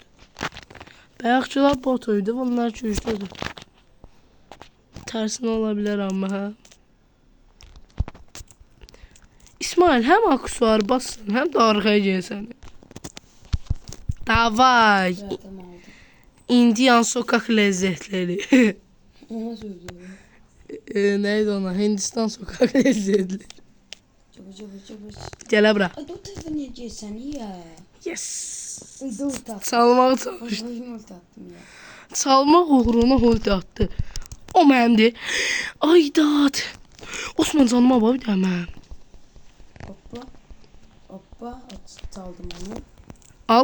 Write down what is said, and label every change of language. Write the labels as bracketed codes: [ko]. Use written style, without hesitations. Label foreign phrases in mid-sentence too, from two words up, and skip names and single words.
[az] Bayaqçılar bot idi, bunlar güclüdür. Tərsinə ola bilər amma hə. İsmail, həm aksuar bassın, həm də arxaya gəlsən. Davay. [tr] Zaten aldım. İndiyan sokak lezzetleri. Ona söylüyorum. Neydi ona? Hindistan sokak lezzetleri. Çabuk. [az] Gələ bura. Ay dur tezden niye gelsen ya? Yes. Dur tak. Çalmağı çalışdı. [tr] Başını ortattım ya. [az] Çalmaq uğruna ulti attı. O mənimdir. Aydat. Osman canıma bax bir də mən. Hoppa. Çaldım onu. Al.